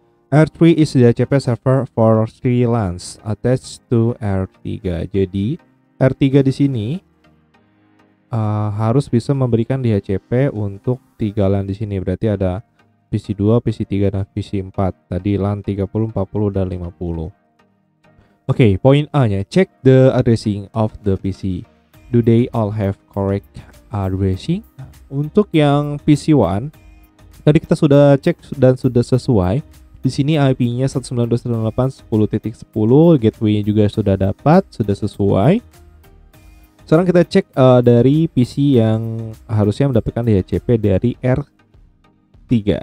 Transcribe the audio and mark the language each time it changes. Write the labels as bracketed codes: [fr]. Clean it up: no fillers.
[en] R3 is the DHCP server for 3 LANs attached to R3. [id] Jadi R3 di sini harus bisa memberikan DHCP untuk 3 LAN di sini. Berarti ada PC 2, PC 3 dan PC 4. Tadi LAN 30, 40 dan 50. [en] Oke, [id] poin A-nya, [en] check the addressing of the PC. Do they all have correct addressing? [id] Untuk yang PC 1, tadi kita sudah cek dan sudah sesuai. Di sini IP-nya 192.168.10.10, gateway-nya juga sudah dapat, sudah sesuai. Sekarang kita cek dari PC yang harusnya mendapatkan DHCP dari R3.